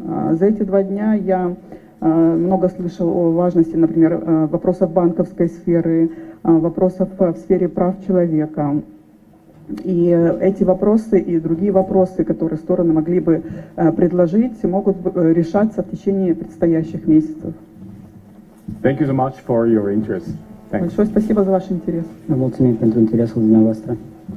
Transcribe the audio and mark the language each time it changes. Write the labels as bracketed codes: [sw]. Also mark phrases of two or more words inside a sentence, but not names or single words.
[ru] За эти 2 дня я много слышал о важности, например, вопросов банковской сферы, вопросов в сфере прав человека. И эти вопросы и другие вопросы, которые стороны могли бы предложить, могут решаться в течение предстоящих месяцев. [en] Thank you so much for your interest. Thanks. [ru] Большое спасибо за ваш интерес. [ro] Vă mulțumim pentru interesul dumneavoastră.